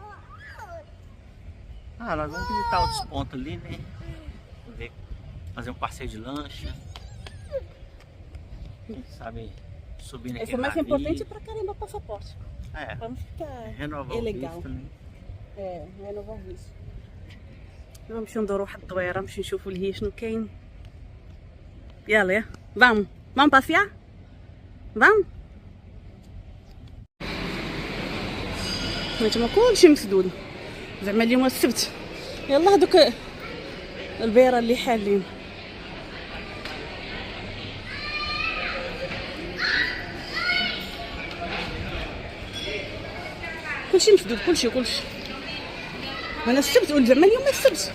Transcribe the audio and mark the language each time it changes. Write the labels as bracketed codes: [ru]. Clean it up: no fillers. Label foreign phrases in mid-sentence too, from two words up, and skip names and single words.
[pt] Nós vamos visitar outros pontos ali, né? Fazer um passeio de lancha. Quem sabe subir naquele Esse é mais navio. importante para caramba o passaporte. Vamos ficar renovar o legal. visto, né? renovar o visto. [ar] نمشيو ندورو واحد الدويره نمشي نشوفوا لهي شنو كاين. [pt] يلا vamos passear. vamos. [ar] هانتوما كلشي مسدود زعما اليوم السبت. يلا هذوك البيره اللي حالين كلشي مسدود، كلشي انا السبت ولد زعما اليوم السبت.